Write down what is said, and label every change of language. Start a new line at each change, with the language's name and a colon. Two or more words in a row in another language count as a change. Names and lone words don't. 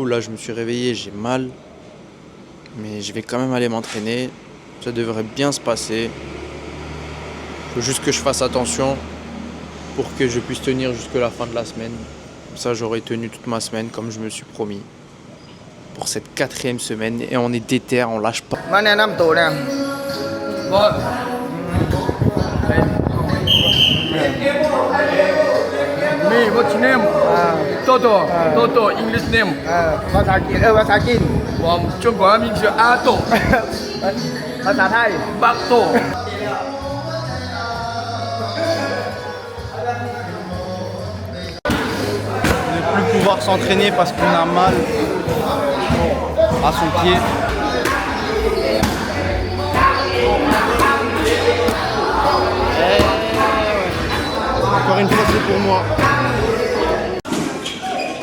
French: Là, je me suis réveillé, j'ai mal. Mais je vais quand même aller m'entraîner. Ça devrait bien se passer. Il faut juste que je fasse attention pour que je puisse tenir jusqu'à la fin de la semaine. Comme ça, j'aurai tenu toute ma semaine comme je me suis promis. Pour cette 4e semaine. Et on est déter, on lâche pas.
English: Me, what's your name? Toto. Toto, English name.
Thai: ภาษาอังกฤษภาษาจีน
Chinese: ผม中国名字阿斗
Thai: ภาษาไทย บักโต
French: Ne plus pouvoir s'entraîner parce qu'on a mal à son pied. Encore une fois, c'est pour moi.